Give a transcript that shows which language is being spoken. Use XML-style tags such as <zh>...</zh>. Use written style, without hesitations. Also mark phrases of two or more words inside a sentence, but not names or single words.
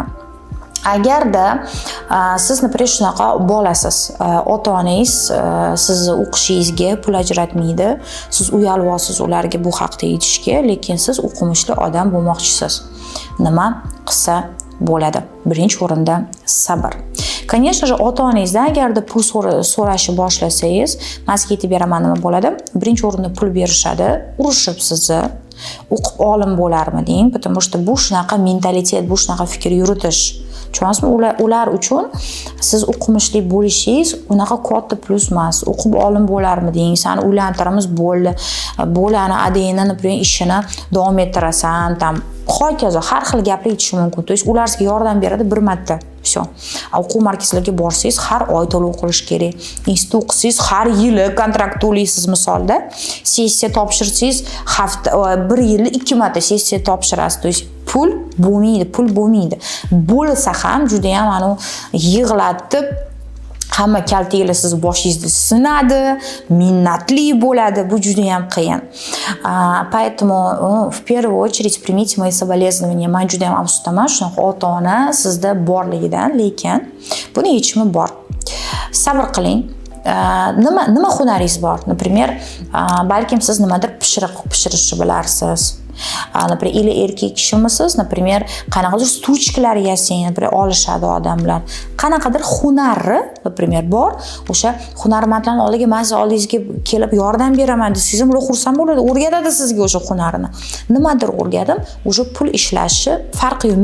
<uz>Agarda siz например shunaqa bolasiz, ota-onangiz sizni o'qishingizga pul ajratmaydi, siz uyalasiz ularga bu haqda aytishga, lekin siz o'qimishli odam bo'lmoqchisiz. Nima qilsa bo'ladi? Birinchi o'rinda sabr.</uz> <ru>Конечно же,</ru> <uz>ota-onangizdan agarda pul so'rashni boshlasangiz, men sizga aytib beraman nima bo'ladi. Birinchi o'rinda pul berishadi, urishib sizni o'qib olim bo'larmiding,</uz> <ru>потому что</ru> <uz>bu shunaqa mentalitet, bu shunaqa fikr yuritish. Tushunasizmi? Ular uchun siz o'qimishli bo'lishingiz unaqa katta plus emas. O'qib olim bo'larmiding, seni uylantiramiz bo'ldi. Bo'lani ADN например ishini davom ettirasan, tam hokazo har xil gaplar aytishi mumkin.</uz> <ru>То есть</ru> <uz>ular sizga yordam beradi bir marta. Всё. O'quv markazlariga borsangiz har oy to'lov qilish kerak. Institut o'qisangiz har yili kontrakt to'laysiz misolda. Sessiya topshirsangiz bir yilda 2 marta sessiya topshirasiz.</uz> <ru>То есть</ru> <uz>pul bo'lmaydi. Bo'lsa ham juda ham yig'latib hamma kaltanglar siz boshingizni sinadi, minnatli bo'ladi, bu juda ham qiyin.</uz> <ru>Поэтому в первую очередь примите мои соболезнования.</ru> <uz>Men juda ham afsusdaman shunaqa ota-ona sizda borligidan, lekin buni yechimi bor. Sabr qiling. Nima hunaringiz bor? Например, balkim siz nimadir pishirishni bilarsiz. Например, или erkak kishimisiz, например, qanaqadir stuchkalar yasang, например, olishadi odamlar. Qanaqadir hunari, например, bor. O'sha hunarmandlarning oldiga men siz oldingizga kelib yordam beraman desangiz ham xursand bo'ladi. O'rgatadi sizga o'sha hunarini. Nimadir o'rgadim, o'sha pul ishlashni farqi yo'q.</uz>